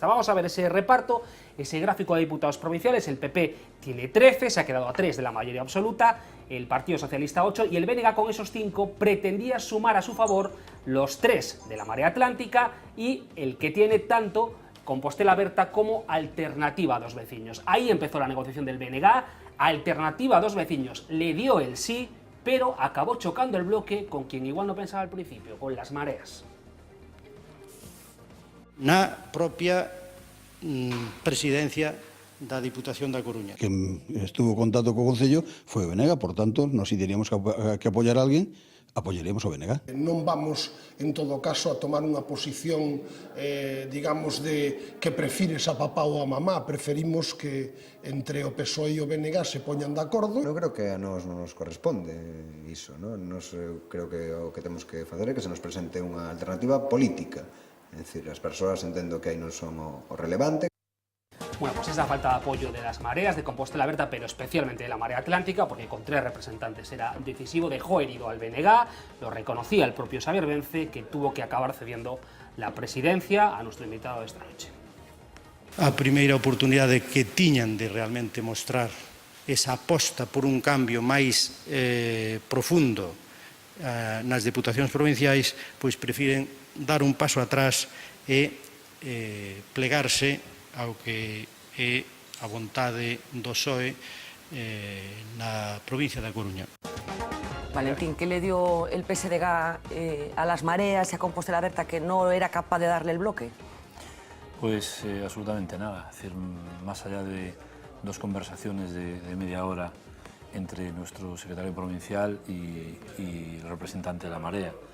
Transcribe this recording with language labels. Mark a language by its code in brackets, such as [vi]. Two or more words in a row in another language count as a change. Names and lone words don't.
[es] Vamos a ver ese reparto, ese gráfico de diputados provinciales. El PP tiene 13, se ha quedado a 3 de la mayoría absoluta, el Partido Socialista 8, y el BNG con esos 5 pretendía sumar a su favor los 3 de la Marea Atlántica y el que tiene tanto Compostela Berta como Alternativa a Dos Veciños. Ahí empezó la negociación del BNG. Alternativa a Dos Veciños le dio el sí, pero acabó chocando el bloque con quien igual no pensaba al principio, con las Mareas. [gl] Na propia presidencia da Diputación da Coruña. Quen estuvo en contacto co Concello foi o BNG, por tanto, nós si teríamos que apoiar a alguén, apoyaríamos o BNG. Non vamos, en todo caso, a tomar unha posición, digamos, de que prefires a papá ou a mamá. Preferimos que entre o PSOE e o BNG se poñan de acordo. Eu creo que a nós non nos corresponde iso, non? Nos creo que o que temos que fazer é que se nos presente unha alternativa política. É dicir, as persoas entendo que aí non son o relevante. [es] Bueno, pues esa falta de apoyo de las Mareas, de Compostela Berta, pero especialmente de la Marea Atlántica, porque con 3 representantes era decisivo, dejó herido al BNG, lo reconocía el propio Xabier Vence, que tuvo que acabar cediendo la presidencia a nuestro invitado de esta noche. [gl] A primeira oportunidade que tiñan de realmente mostrar esa aposta por un cambio máis profundo nas deputacións provinciais, pois prefiren dar un paso atrás e plegarse ao que é a vontade do PSOE na provincia da Coruña. [es] Valentín, ¿qué le dio el PSDG a las Mareas y a Compostela Berta que no era capaz de darle el bloque? Pues absolutamente nada. Es decir, más allá de 2 conversaciones de media hora entre nuestro secretario provincial y el representante de la Marea.